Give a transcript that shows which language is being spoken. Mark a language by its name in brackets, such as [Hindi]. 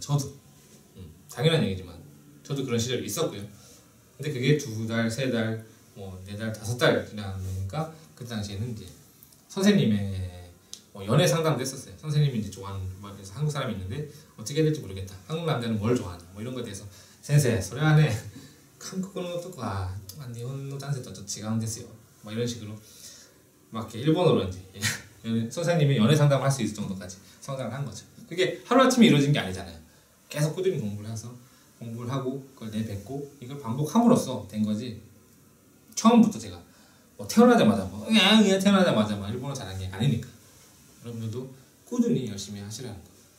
[Korean] 저도 당연한 얘기지만 저도 그런 시절이 있었고요. 근데 그게 2달, 3달, 뭐 4달, 5달 지나니까 그때 당시에는 이제 선생님의 연애 상담도 했었어요. 선생님이 이제 좋아하는 그래서 한국 사람이 있는데 어떻게 해야 될지 모르겠다. 한국 남자는 뭘 좋아하냐 뭐 이런 거에 대해서 [Japanese] 센세それはね 한국어とか日本の男性とちょっと違うんですよ. [Korean] 뭐 이런 식으로 막 이렇게 일본어로 이제 선생님이 연애 상담을 할 수 있을 정도까지 성장을 한 거죠. 그게 하루아침에 이루어진 게 아니잖아요. 계속 꾸준히 공부를 해서 공부를 하고 그걸 내뱉고 이걸 반복함으로써 된 거지. 처음부터 제가 뭐 태어나자마자 태어나자마자 막 일본어 잘한 게 아니니까 여러분들도 꾸준히 열심히 하시라는 거.